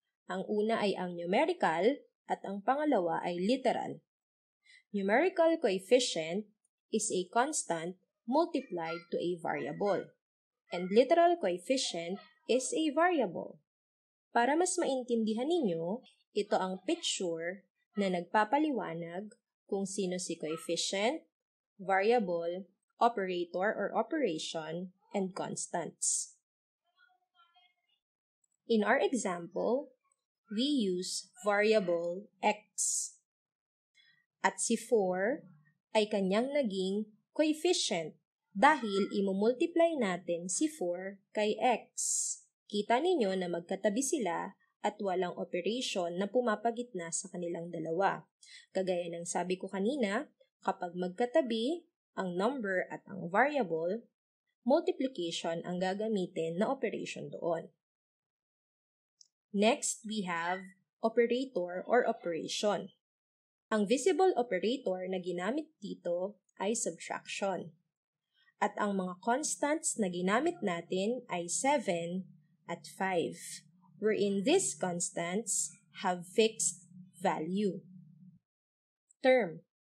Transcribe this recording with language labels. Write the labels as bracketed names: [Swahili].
[Filipino] Ang una ay ang numerical at ang pangalawa ay literal. [English] Numerical coefficient is a constant multiplied to a variable. And literal coefficient is a variable. [Filipino] Para mas maintindihan ninyo, ito ang picture na nagpapaliwanag kung sino si coefficient, variable, operator or operation, and constants. [English] In our example, we use variable x. [Filipino] At si 4 ay kanyang naging coefficient dahil imumultiply natin si 4 kay x. Kita ninyo na magkatabi sila at walang operation na pumapagitna sa kanilang dalawa. Kagaya ng sabi ko kanina, kapag magkatabi ang number at ang variable, multiplication ang gagamitin na operation doon. [English] Next, we have operator or operation. [Filipino] Ang visible operator na ginamit dito ay subtraction. At ang mga constants na ginamit natin ay 7 at 5, [English] wherein these constants have fixed value. [Filipino] Term.